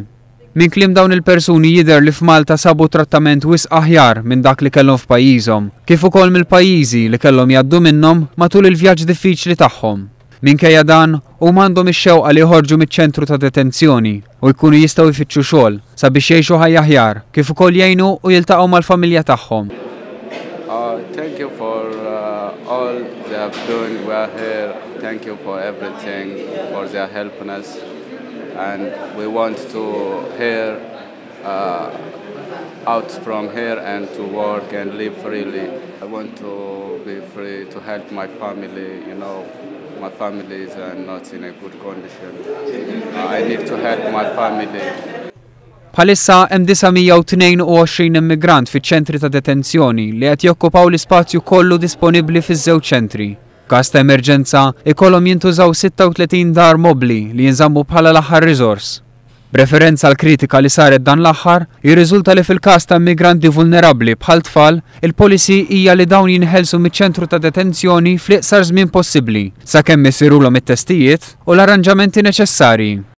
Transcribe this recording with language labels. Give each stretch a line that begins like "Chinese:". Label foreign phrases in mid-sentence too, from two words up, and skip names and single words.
Maltese: Min kliem dawn il-persuni jidher li f'Malta sabu trattament wisq aħjar minn dak li kellhom f'pajjiżhom, kif ukoll mill-pajjiżi li kellhom jgħaddu minnhom matul il-vjaġġ diffiċli tagħhom. Minkejja dan huma għandhom ix-xewqa li joħorġu miċ-ċentru ta' detenzjoni u jkunu jistgħu jfittxu xogħol sabiex jgħixu ħajja aħjar, kif ukoll jgħinu u jiltaqgħu mal-familja tagħhom.
English: Thank you for all they have done. We are here. Thank you for everything, for their helping us. And we want to hear out from here and to work and live freely. I want to be free to help my family, my family is not in a good condition. I need to help my family.
Maltese: Bhalissa hemm 922 immigrant fiċ-ċentri ta' detenzjoni li qed jokkupaw l-ispazju kollu disponibbli fiż-żewġ ċentri. F'każ ta' emerġenza ikollhom jintużaw 36 dar mobbli li jinżammu bħala l-aħħar riżors. B'referenza għall kritika li saret dan l-aħħar, jirriżulta li fil-każ ta' immigranti vulnerabbli bħal tfal, il-policy hija li dawn jinħelsu miċ-ċentru ta' detenzjoni fl-iqsar żmien possibbli sakemm isirulhom it-testijiet u l-arranġamenti neċessarji.